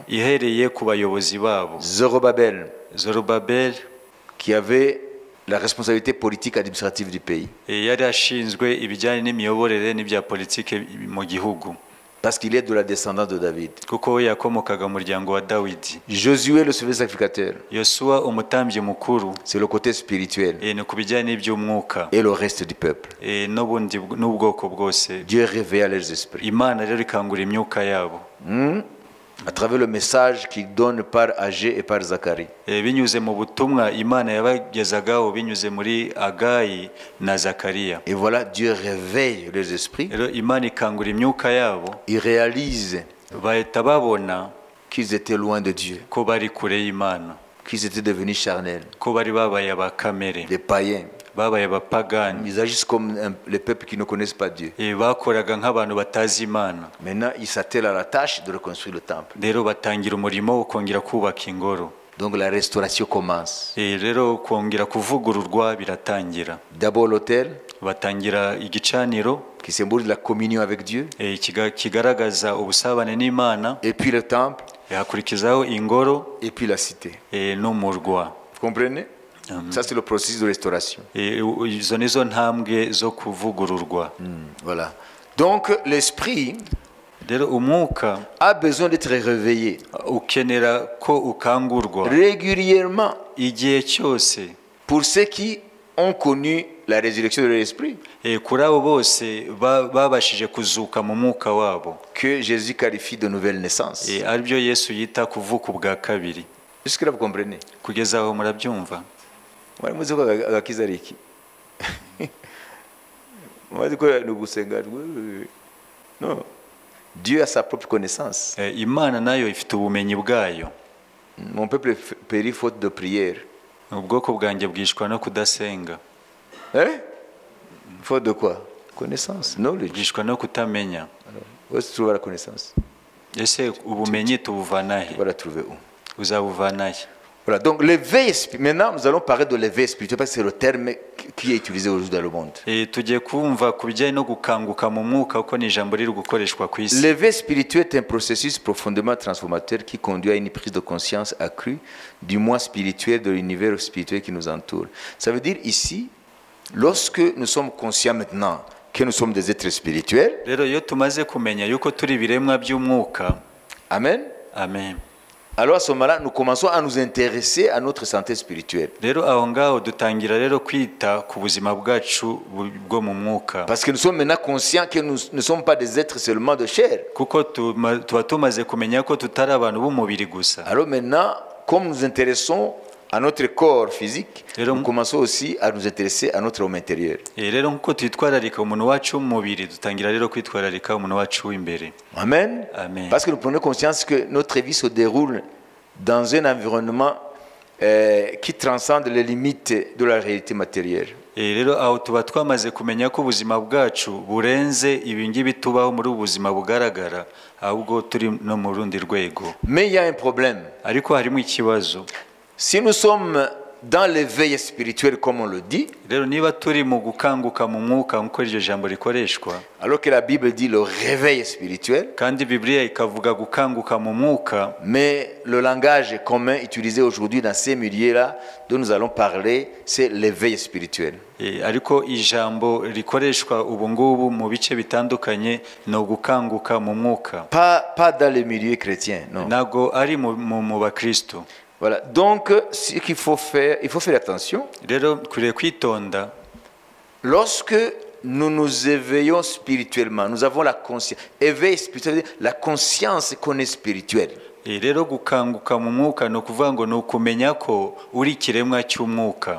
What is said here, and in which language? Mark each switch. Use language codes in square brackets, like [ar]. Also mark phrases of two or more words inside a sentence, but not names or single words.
[rw] Ihereye ku bayobozi babo. [fr] Zorobabel, qui avait la responsabilité politique administrative du pays. [rw] Yari ashinzwe ibijyanye n'imiyoborere n'ibya politike mu gihugu. [fr] Parce qu'il est de la descendance de David. [rw] Kuko we yakomokaga mu muryango wa Dawidi. [fr] Josué, le sacrificateur. [rw] Yosuwa umutambyi mukuru. [fr] C'est le côté spirituel. [rw] Ni ku bijyanye n'iby'umwuka. [fr] Et le reste du peuple. [rw] N'ubundi n'ubwoko bwose. [fr] Dieu réveille leurs esprits. [rw] Imana rero ikangura imyuka yabo. [fr] À travers le message qu'il donne par Agé et par Zacharie. [rw] Binyuze mu butumwa Imana yabagezagaho binyuze muri Agayi na Zakariya. [fr] Et voilà, Dieu réveille leurs esprits. [rw] Rero Imana ikangura imyuka yabo. [fr] Ils réalisent [rw] bahita babona [fr] qu'ils étaient loin de Dieu. [rw] Ko bari kure y'Imana. [fr] Qu'ils étaient devenus charnels. [rw] Ko bari babaye abakamere. [fr] Des païens. [rw] Babaye abapagani. [fr] Ils agissent comme les peuples qui ne connaissent pas Dieu. [rw] Bakoraga nk'abantu batazi Imana. [fr] Maintenant, ils s'attellent à la tâche de reconstruire le temple. [rw] Rero batangira umurimo wo kongera kubaka ingoro. [fr] Donc la restauration commence. [rw] rero kongera kuvugururwa biratangira. [fr] D'abord l'autel, [rw] Batangira igicaniro [fr] qui symbolise la communion avec Dieu, [rw] kigaragaza ubusabane n'Imana, [fr] et puis le temple, [rw] hakurikizaho ingoro [fr] et puis la cité. [rw] n'umurwa. [fr] Vous comprenez? Ça, c'est le processus de restauration. [rw] Izo nizo ntambwe zo kuvugururwa. [fr] Voilà. Donc l'esprit [rw] Rero umwuka [fr] a besoin d'être réveillé [rw] ukenera ko ukangurwa [fr] régulièrement [rw] igihe cyose. [fr] pour ceux qui ont connu la résurrection de l'esprit, [rw] Kuri abo bose babashije kuzuka mu mwuka wabo, [fr] que Jésus qualifie de nouvelle naissance. [rw] aribyo Yesu yita kuvuka ubwa kabiri. [fr] Est-ce que là vous comprenez? [rw] Kugeza aho murabyumva? Mwari muzi ko agakiza ari iki? Mwari ko ni ugusenga? [fr] Non. Dieu a sa propre connaissance. [rw] Imana nayo ifite ubumenyi bwayo. [fr] Mon peuple périt faute de prière. [rw] Ubwoko bwanjye bwishwa no kudasenga. [fr] Faute de quoi? Connaissance, knowledge. [rw] Bwishwa no kutamenya. [fr] Où est-ce que tu trouves la connaissance? [rw] Ese ubumenyi tubuvana he? [fr] On va la trouver où? [rw] Uzabuvana he? [fr] Voilà, donc l'éveil spirituel. Maintenant, nous allons parler de l'éveil spirituel parce que c'est le terme qui est utilisé aujourd'hui dans le monde. [rw] Tugiye kumva ku bijyanye no gukanguka mu mwuka kuko ni ijambo riri gukoreshwa ku isi. [fr] L'éveil spirituel est un processus profondément transformateur qui conduit à une prise de conscience accrue du moi spirituel, de l'univers spirituel qui nous entoure. Ça veut dire ici, lorsque nous sommes conscients maintenant que nous sommes des êtres spirituels, [rw] Rero iyo tumaze kumenya yuko turi ibiremwa by'umwuka, amen, amen, [fr] alors à ce moment-là, nous commençons à nous intéresser à notre santé spirituelle. [rw] rero aho ngaho dutangira rero kwita ku buzima bwacu bwo mu mwuka, [fr] Parce que nous sommes maintenant conscients que nous ne sommes pas des êtres seulement de chair. [rw] kuko tuba tumaze kumenya ko tutari abantu b'umubiri gusa. [fr] Alors maintenant, comme nous nous intéressons à notre corps physique, Et donc- nous commençons aussi à nous intéresser à notre homme intérieur. [rw] Rero nk'uko twitwararika umuntu wacu w'umubiri, dutangira rero kwitwararika umuntu wacu w'imbere. Amen. Amen. [fr] Parce que nous prenons conscience que notre vie se déroule dans un environnement qui transcende les limites de la réalité matérielle. [rw] Rero aho tuba twamaze kumenya ko ubuzima bwacu burenze ibingibi tubaho muri ubu buzima bugaragara, ahubwo turi no mu rundi rwego. [fr] Mais il y a un problème. [rw] Ariko harimo ikibazo. [fr] Si nous sommes dans l'éveil spirituel, comme on le dit, [rw] Rero niba turi mu gukanguka mu mwuka nk'uko iryo jambo rikoreshwa, [fr] alors que la Bible dit le réveil spirituel, [rw] kandi Bibiliya ikavuga gukanguka mu mwuka, [fr] mais le langage commun utilisé aujourd'hui dans ces milieux-là dont nous allons parler, c'est l'éveil spirituel. [rw] ariko ijambo rikoreshwa ubu ngubu mu bice bitandukanye ni ugukanguka mu mwuka, [fr] Pas dans les milieux chrétiens, non. [rw] ntabwo ari mu bakristo. [fr] Voilà, donc ce qu'il faut faire, il faut faire attention. [rw] Rero dukwiriye kwitonda [fr] Lorsque nous nous éveillons spirituellement, nous avons la conscience. Éveil spirituel, la conscience qu'on est spirituel. [rw] rero gukanguka mu mwuka ni ukuvuga ngo ni ukumenya ko uri ikiremwa cy'umwuka.